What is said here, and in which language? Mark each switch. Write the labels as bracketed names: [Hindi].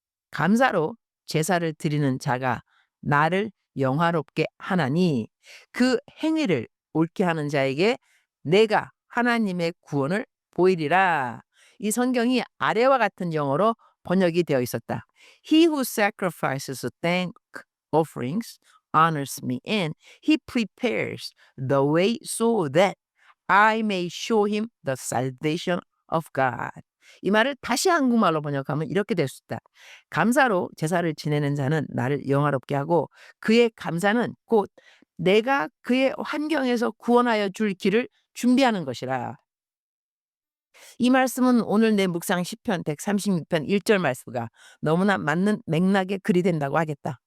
[Korean] 감사로 제사를 드리는 자가 나를 영화롭게 하나니 그 행위를 옳게 하는 자에게 내가 하나님의 구원을 보이리라. 이 성경이 아래와 같은 영어로 번역이 되어 있었다. [English] He who sacrifices thank offerings honors me and he prepares the way so that I may show him the salvation of God. [Korean] 이 말을 다시 한국말로 번역하면 이렇게 될 수 있다. 감사로 제사를 지내는 자는 나를 영화롭게 하고 그의 감사는 곧 내가 그의 환경에서 구원하여 줄 길을 준비하는 것이라. 이 말씀은 오늘 내 묵상 시편 136편 1절 말씀과 너무나 맞는 맥락에 글이 된다고 하겠다.